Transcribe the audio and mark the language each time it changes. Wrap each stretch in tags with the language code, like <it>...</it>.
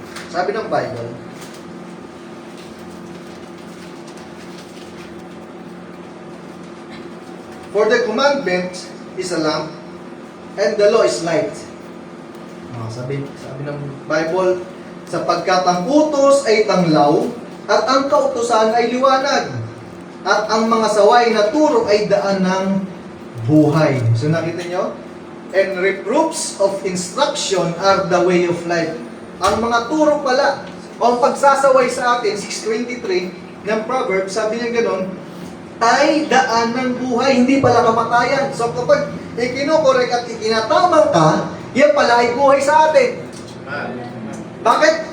<en>Sabi ng Bible, for the commandment is a lamp, and the law is light.</en> <tl>Sabi ng Bible, sapagkat ang utos ay tanglaw, at ang kautusan ay liwanag, at ang mga saway na turo ay daan ng buhay. So nakita nyo?</tl> <en>And reproofs of instruction are the way of life.</en> <tl>Ang mga turo pala, o ang pagsasaway sa atin, 6:23 ng Proverbs, sabi niya gano'n, ay daan ng buhay, hindi pala kamatayan. So kapag ikinokorek at ikinatamang ka, yan pala ay buhay sa atin. Bakit?</tl>